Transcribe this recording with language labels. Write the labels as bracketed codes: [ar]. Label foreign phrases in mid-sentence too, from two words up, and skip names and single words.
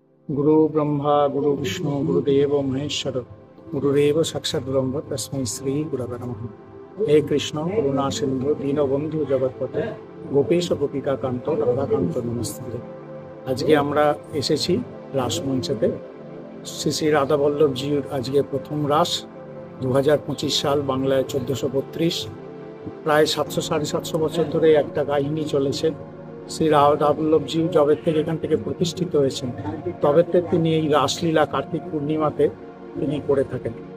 [sa] गुरु ब्रह्मा गुरु विष्णु गुरुदेव महेश्वर गुरुरेव साक्षात् ब्रह्म तस्मै श्री गुरवे नमः। हे कृष्ण करुणा सिंधु दीनबंधु जगतपते गोपेश गोपिका कांत राधाकांत नमस्ते। [bn] আজকে আমরা এসেছি রাসমঞ্চেতে। শ্রী শ্রী রাধা বল্লভজির আজকে প্রথম রাস 2025 সাল, বাংলায় 1432। প্রায় 700-750 বছর ধরে একটা কাহিনী চলেছে। শ্রী রাধা বল্লভজি যবে থেকে এখান থেকে প্রতিষ্ঠিত হয়েছেন তবে থেকে তিনি এই রাসলীলা কার্তিক পূর্ণিমাতে তিনি করে থাকেন।